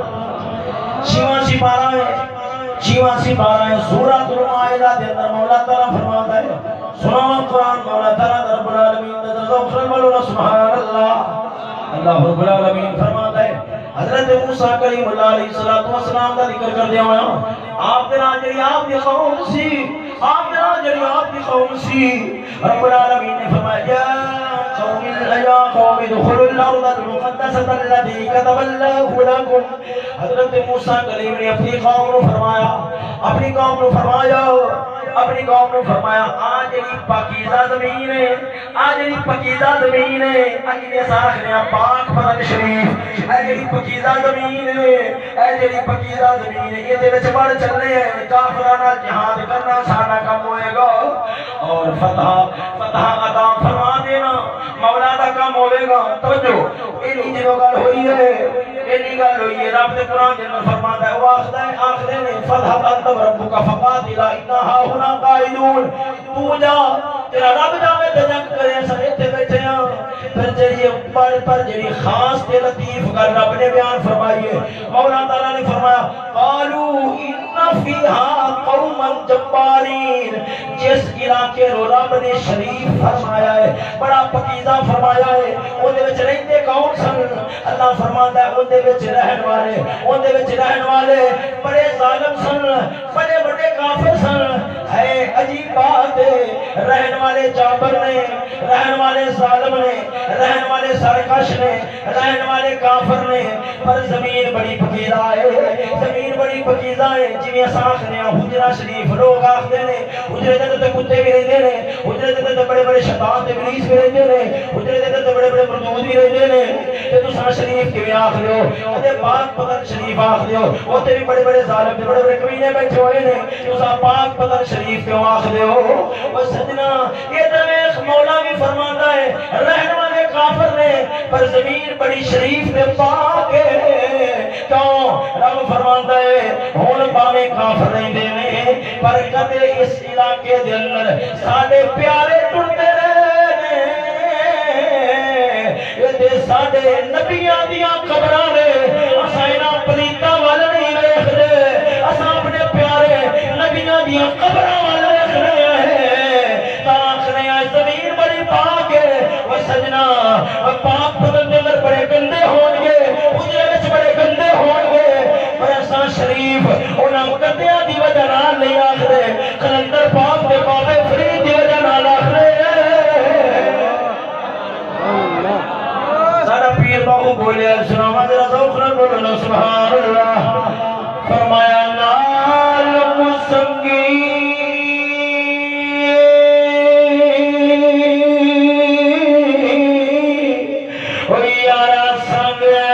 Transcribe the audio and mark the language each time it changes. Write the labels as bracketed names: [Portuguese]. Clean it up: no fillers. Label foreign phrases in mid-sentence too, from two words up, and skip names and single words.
[Punjabi] چھیواں سپارہ ہے سورۃ المائدہ دے اندر مولا تعالیٰ فرماتا ہے، سنو قرآن مولا تعالیٰ رب العالمین دے دوخر بولنا [Arabic] سبحان اللہ۔ [Punjabi] اللہ رب العالمین فرماتا ہے حضرت موسیٰ کلیم اللہ [Arabic] علیہ السلام [Punjabi] کا ذکر کر دیا ہوا، آپ دے نال جڑی آپ دی قوم سی، آپ دے نال جڑی آپ دی قوم سی، رب العالمین نے فرمایا [Arabic] یا قوم ادخلوا الارض المقدسة التي كتب الله لكم۔ [Punjabi] حضرت موسیٰ کلیم نے اپنی قوم کو فرمایا، اپنی قوم کو فرمایا، اپنی قوم کو فرمایا آج جڑی پاکیزہ زمین ہے، آج جڑی پاکیزہ زمین ہے، اج نے ساکھنے پاک بدن شریف، اے جڑی پاکیزہ زمین ہے، اے جڑی پاکیزہ زمین ہے، یہ دے وچ بڑھ چلنے ہیں، کافراں نال جہاد کرنا ساڈا کم ہوئے گا، اور فتح عطا فرما دینا مولا دا کام ہوئے گا۔ توجہ اینی جدوں گل ہوئی ہے، اینی گل ہوئی ہے، رب دے قرآن دے اندر فرماتا ہے، وہ آخدے نے [Arabic] فَاذْهَبْ أَنْتَ وَرَبُّكَ فَقَاتِلَا إِنَّا هَاهُنَا قَاعِدُونَ۔ [Punjabi] تو جا تیرا رب جاوے تے جنگ کرے، اساں ایتھے بیٹھے ہاں۔ پھر جڑی بڑھ پر جڑی خاص تے لطیف گل رب نے بیان فرمائی ہے، مولا تعالیٰ نے فرمایا [Arabic] قَالُوا إِنَّا فیہا قوما جبارین، [Punjabi] جس علاقے رو رب نے شریف فرمایا ہے، بڑا پکیزہ فرمایا ہے، اون دے وچ رہندے کون سن؟ اللہ فرماتا ہے اون دے وچ رہن والے بڑے ظالم سن، بڑے بڑے کافر سن۔ ہے عجیب بات ہے، رہن والے جابر نے، رہن والے ظالم نے، رہن والے سرکش نے، رہن والے کافر نے، پر زمین بڑی پکیزہ ہے، زمین بڑی پکیزہ ہے۔ جویں اساں آکھنے ہاں حجرہ شریف، لوگ آکھدے نے حجرے دے تے کتے بھی رہندے نے، حجرے دے تے بڑے بڑے شیطان تے ابلیس بھی رہندے نے، حجرے دے تے بڑے بڑے مردود بھی رہندے نے، تے تساں شریف کیویں آکھدے ہو؟ تے پاک پتن شریف آکھدے ہو؟ اوتے بھی بڑے بڑے ظالم تے بڑے بڑے کمینے بیٹھے ہوئے نے، تساں پاک پتن شریف کیوں آکھدے ہو؟ او سجنا یہ تے ویکھ مولا بھی فرماندا ہے رہن والے کافر نے پر زمین بڑی شریف تے پاک ہے۔ کیوں؟ رب فرماندا ہے ہن باویں کافر رہندے نے پر کدے اس علاقے دے اندر ساڈے پیارے ٹردے رہے تے ساڈے نبیاں دیاں قبراں نے، اساں انہاں پلیتاں ول نہیں ویکھدے، اساں اپنے پیارے نبیاں دیاں قبراں ول ویکھنے ہیں، تاں آکھنے ہیں زمین بڑی پاک ہے۔ او سجنا پاک پتن دے اندر بڑے گندے ہون گے، حجرے وچ بڑے گندے ہون گے، پر اساں شریف انہاں گندیاں دی وجہ نال نہیں آکھدے، کلندر پاک دے بابے فرید دی وجہ نال آکھدے سارا پیر باہو بولے سناواں ذرا ذوق نال بولو نا [Arabic] سبحان اللہ۔ [Punjabi] فرمایا نال مسنگی او یارا سنگ